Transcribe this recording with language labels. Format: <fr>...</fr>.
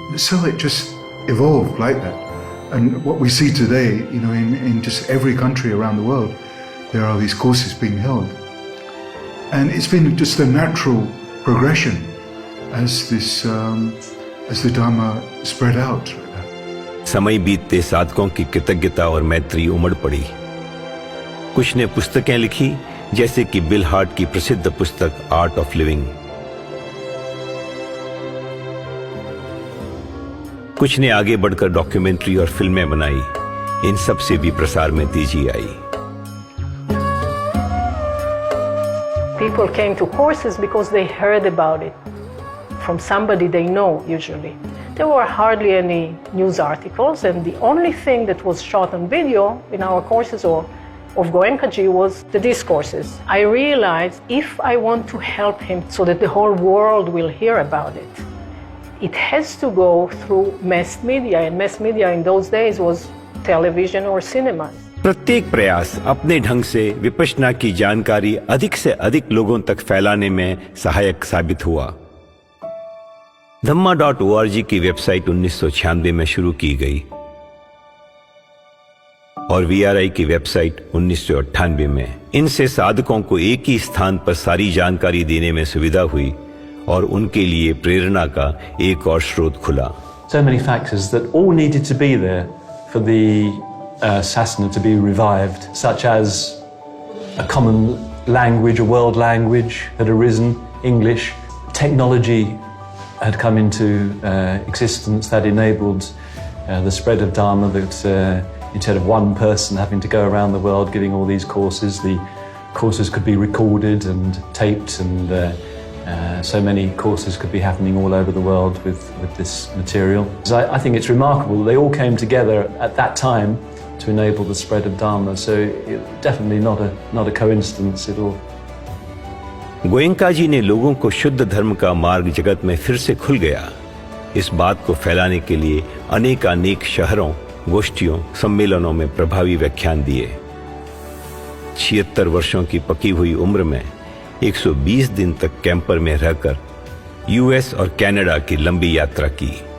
<en>So it just evolved like that. And what we see today, in just every country around the world, there are these courses being held. And it's been just a natural progression as the Dhamma spread out.</en> <hi>समय बीतते साधकों की कृतज्ञता और मैत्री उमड़ पड़ी। कुछ ने पुस्तकें लिखी, जैसे कि बिल हार्ट की प्रसिद्ध पुस्तक आर्ट ऑफ लिविंग। कुछ ने आगे बढ़कर डॉक्यूमेंट्री और फिल्में बनाई। इन सब से भी प्रसार में तेजी आई।</hi> <en>People came to courses because they heard about it from somebody they know usually. There were hardly any news articles, and the only thing that was shot on video in our courses of Goenkaji was the discourses. I realized if I want to help him so that the whole world will hear about it, it has to go through mass media, and mass media in those days was television or cinemas.</en> <hi>प्रत्येक प्रयास अपने ढंग से विपश्यना की जानकारी अधिक से अधिक लोगों तक फैलाने में सहायक साबित हुआ। Dhamma.org की वेबसाइट 1996 में शुरू की गई और VRI की वेबसाइट 1998 में। इनसे साधकों को एक ही स्थान पर सारी जानकारी देने में सुविधा हुई और उनके लिए प्रेरणा का एक और स्रोत खुला।</hi> <en>So many factors that all needed to be there for the Sasana to be revived, such as a common language, a world language had arisen, English, technology had come into existence that enabled the spread of Dharma, that instead of one person having to go around the world giving all these courses, the courses could be recorded and taped, and so many courses could be happening all over the world with this material. So I think it's remarkable. They all came together at that time to enable the spread of Dharma. So definitely not a coincidence at all.</en> <hi>Goenka जी ने लोगों को शुद्ध धर्म का मार्ग जगत में फिर से खुल गया, इस बात को फैलाने के लिए अनेक शहरों, गोष्ठियों, सम्मेलनों में प्रभावी व्याख्यान दिए। 76 वर्षों की पकी हुई उम्र में 120 दिन तक कैंपर में रहकर US और कनाडा की लंबी यात्रा की।</hi>